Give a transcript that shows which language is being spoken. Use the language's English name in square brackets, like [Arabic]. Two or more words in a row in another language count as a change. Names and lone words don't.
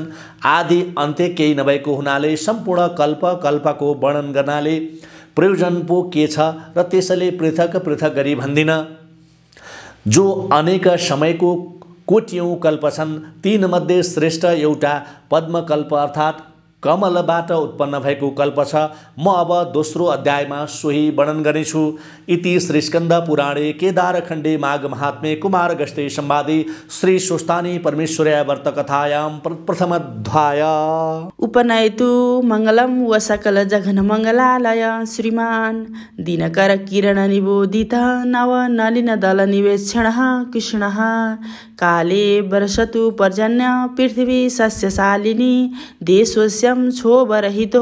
[Nepali] आदि अन्त्य केही नभएको हुनाले सम्पूर्ण कल्पको वर्णन गर्नाले प्रयोजन पो के छ र त्यसैले पृथक पृथक गरी भन्दिन। जो अनेक समयको कोटियौँ कल्प छन् तीमध्ये श्रेष्ठ एउटा पद्मकल्प अर्थात् कमलबाट उत्पन्न भएको कल्प छ। म अब दोस्रो अध्यायमा सोही वर्णन गर्नेछु। [Sanskrit] इति श्री स्कन्द पुराणे केदारखण्डे माघ महात्म्ये कुमारगस्ते संवादे श्री स्वस्तानी परमेश्वर्या व्रत कथायां प्रथमाध्याय। उपनयतु मंगलम व सकल जघन मंगलालय श्रीमान दिनकर किरण निबोधित नव नलिन दल निवेक्षण कृष्ण काले वर्षतु पर्जन्य पृथ्वी सस्यशालिनी देशोस्य क्षोभरहितो